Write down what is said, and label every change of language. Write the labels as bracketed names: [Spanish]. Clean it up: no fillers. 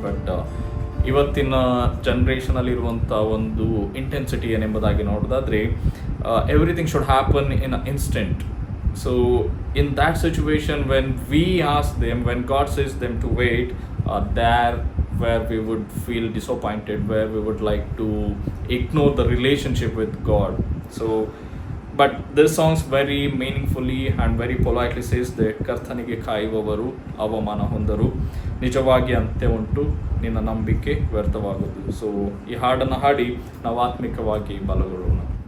[Kannada] But ಇವತ್ತಿನ ಜನ್ರೇಷನಲ್ಲಿರುವಂಥ ಒಂದು intensity ಏನೆಂಬುದಾಗಿ ನೋಡೋದಾದರೆ [English] Everything should happen in instant. So in that situation, when we ask them, when God says them to wait, there where we would feel disappointed, where we would like to ignore the relationship with God. So but this song very meaningfully and very politely says that [Kannada] ಕರ್ತನಿಗೆ ಕಾಯುವವರು ಅವಮಾನ ಹೊಂದರು, ನಿಜವಾಗಿ ಅಂತ್ಯ ಉಂಟು ನಿನ್ನ ನಂಬಿಕೆ ವ್ಯರ್ಥವಾಗುವುದು. So ಈ ಹಾಡನ್ನು ಹಾಡಿ ನಾವು ಆತ್ಮಿಕವಾಗಿ ಬಲಗೊಳ್ಳೋಣ.